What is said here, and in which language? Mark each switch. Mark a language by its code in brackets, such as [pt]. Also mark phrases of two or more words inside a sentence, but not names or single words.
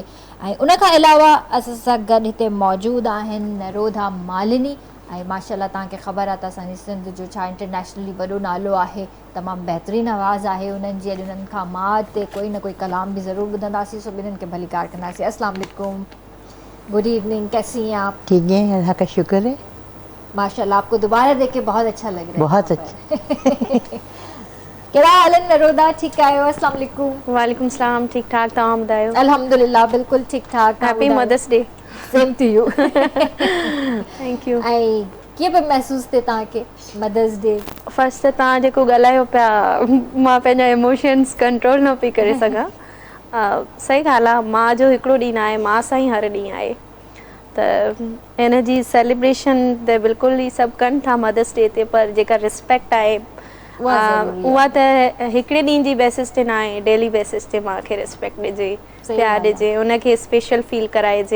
[sd] ऐं उनखां अलावा असां सां गॾु हिते मौजूदु आहिनि नरोधा मालिनी ऐं माशाल्लाह तव्हांखे ख़बर आहे त असांजी सिंध जो छा इंटरनेशनली वॾो नालो आहे, तमामु बहितरीनु आवाज़ु आहे उन्हनि जी। अॼु उन्हनि खां मां ते कोई न कोई कलाम बि ज़रूरु ॿुधंदासीं, सो ॿिन्हिनि खे भलीकार कंदासीं। [ar] السلام عليكم, [en] good evening, [ur] کیسی ہیں آپ? ٹھیک ہے، اللہ کا شکر ہے. ماشاءاللہ، آپ کو دوبارہ دیکھ کے بہت اچھا لگ رہا ہے. بہت اچھا. [sd] कहिड़ा हाल आहिनि नरोदा? ठीकु आहियो? [ar] السلام عليكم. وعليكم السلام, [sd] ठीक ठाक, तव्हां ॿुधायो? अल्हम्दुलिल्लाह बिल्कुलु ठीकु ठाक। [en] Happy Mother's Day. Same to you. Thank you. [sd] ऐं कीअं पियो महसूसु थिए तव्हांखे [en] Mother's Day? [sd] फर्स्ट त तव्हां जेको ॻाल्हायो पिया, मां पंहिंजा [en] emotions control [sd] न पई करे सघां। सही ॻाल्हि आहे, माउ जो हिकिड़ो ॾींहुं न आहे, माउ सां ई हर ॾींहुं आहे। त इन जी सेलिब्रेशन त बिल्कुलु ई सभु कनि था [en] Mother's Day [sd] ते, पर जेका रिस्पेक्ट आहे उहा त हिकिड़े ॾींहं जी बेसिस ते न आहे, [en] daily basis [sd] ते माउ खे रिस्पेक्ट ॾिजे, प्यार ॾिजे, उनखे [en] special feel [sd] कराइजे।